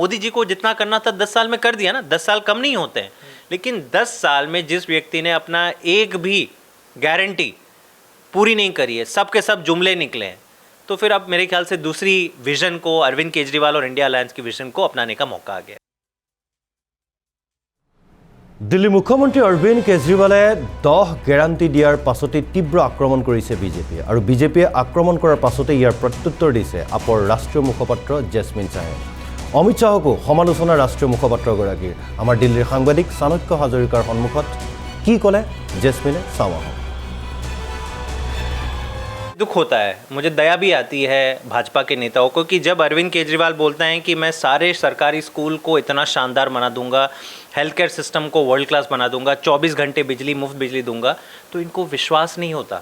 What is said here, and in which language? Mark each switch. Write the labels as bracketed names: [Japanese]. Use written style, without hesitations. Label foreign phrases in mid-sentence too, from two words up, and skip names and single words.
[Hindi] मोदी जी को जितना करना था 10 साल में कर दिया ना, 10 साल कम नहीं होते हैं, लेकिन 10 साल में जिस व्यक्ति ने अपना एक भी गारंटी पूरी नहीं करी है, सब के सब जुमले निकले हैं, तो फिर अब मेरे ख्याल से दूसरी विजन को, अरविंद केजरीवाल और इंडिया अलायंस की विजन को अपनाने का मौका आ गया। [Assamese] দিল্লী মুখ্যমন্ত্ৰী অৰবিন্দ কেজৰিৱালে 10 গ্যাৰাণ্টি দিয়াৰ পাছতে তীব্ৰ আক্ৰমণ কৰিছে বিজেপিয়ে আৰু বিজেপিয়ে আক্ৰমণ কৰাৰ পাছতে ইয়াৰ প্ৰত্যুত্তৰ দিছে আপৰ ৰাষ্ট্ৰীয় মুখপাত্ৰ জেছমিন শাহে। অমিত শাহকো সমালোচনা ৰাষ্ট্ৰীয় মুখপাত্ৰগৰাকীৰ। আমাৰ দিল্লীৰ সাংবাদিক চাণক্য হাজৰিকাৰ সন্মুখত কি ক'লে জেছমিনে চাওঁ আহক। [Hindi] दुख होता है, मुझे दया भी आती है भाजपा के नेताओं को कि जब अरविंद केजरीवाल बोलते हैं कि मैं सारे सरकारी स्कूल को इतना शानदार बना दूंगा, [English] health care system [Hindi] को [English] world class [Hindi] बना दूंगा, 24 घंटे बिजली, मुफ्त बिजली दूंगा, तो इनको विश्वास नहीं होता।